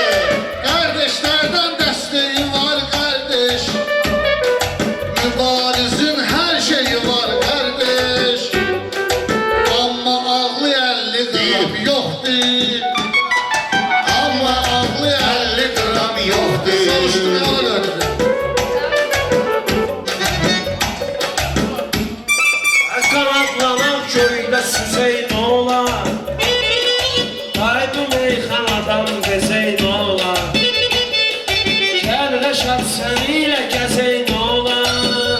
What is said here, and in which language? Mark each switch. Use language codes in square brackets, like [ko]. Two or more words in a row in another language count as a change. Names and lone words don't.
[tr] Kardeşlerden desteği var kardeş. Mübarizin her şeyi var kardeş. Ama ağlı 50 gram yoktur. Ama Ağlı 50 50 gram yoktur. Soruşturmalar öyle. [az] Qanadlanan köydə süzey nə olar? Qaydı meyxanadan gezey nə olar? Gəl Rəşad səni ilə gəzey nə olar?